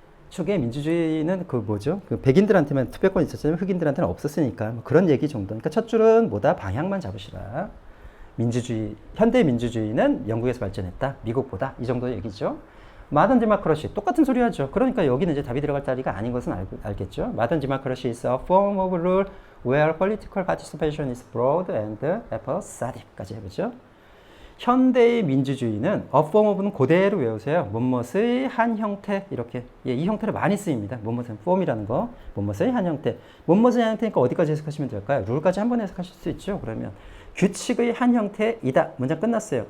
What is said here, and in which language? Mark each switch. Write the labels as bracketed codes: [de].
[ko] 초기에 민주주의는 백인들한테만 투표권이 있었지만 흑인들한테는 없었으니까 그런 얘기 정도. 그러니까 첫 줄은 뭐다? 방향만 잡으시라. 현대 민주주의는 영국에서 발전했다. 미국보다. 이 정도 얘기죠. modern democracy 똑같은 소리 하죠. 그러니까 여기는 이제 답이 들어갈 자리가 아닌 것은 알겠죠. [en] modern democracy is a form of rule where political participation is broad and episodic 까지 해보죠. [ko] 현대의 민주주의는 a form of 는 그대로 외우세요. 뭐뭇의 한 형태 이렇게 이 형태로 많이 쓰입니다. 뭐뭇의 form이라는 거 뭐뭇의 한 형태 뭐뭇의 한 형태니까 어디까지 해석하시면 될까요? 룰까지 한번 해석하실 수 있죠. 그러면 규칙의 한 형태이다. 문장 끝났어요.